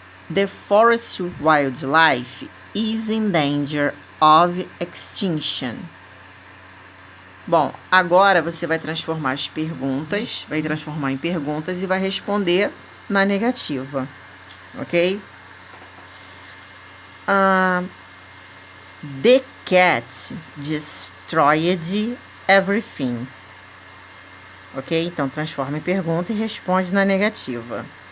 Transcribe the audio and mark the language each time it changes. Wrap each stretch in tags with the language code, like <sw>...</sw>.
<en>The forest wildlife is in danger of extinction.</en> <pt>Bom, agora você vai transformar as perguntas, vai transformar em perguntas e vai responder na negativa. Ok?</pt> <en>The cat destroyed everything.</en> <pt>Ok? Então, transforma em pergunta e responde na negativa.</pt>